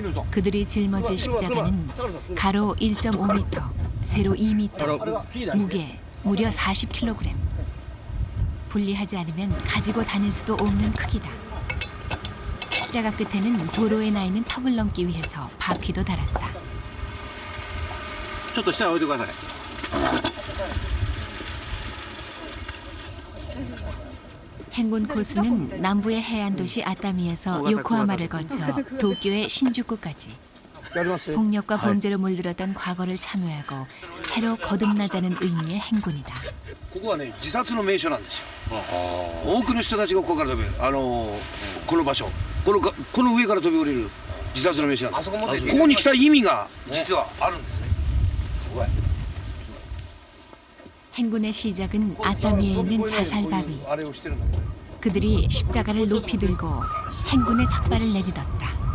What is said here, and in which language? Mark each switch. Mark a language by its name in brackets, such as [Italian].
[Korean] 그들이 짊어질 십자가는 가로 1.5m, 세로 2m, 무게 무려 40kg. 분리하지 않으면 가지고 다닐 수도 없는 크기다. 십자가 끝에는 도로에 나 있는 턱을 넘기 위해서 바퀴도 달았다. [Japanese] ちょっと下に置いてください。 [Korean] 행군 코스는 남부의 해안 도시 아타미에서 요코하마를 거쳐 도쿄의 신주쿠까지. 폭력과 범죄로 물들었던 과거를 참여하고 새로 거듭나자는 의미의 행군이다. [Japanese] ここはね自殺の名所なんですよ。多くの人たちがここから飛びこの場所この上から飛び降りる自殺の名所なんです。ここに来た意味が実はあるんですね。 [Korean] 행군의 시작은 아타미에 있는 자살바위. 그들이 십자가를 높이 들고 행군의 첫 발을 내딛었다.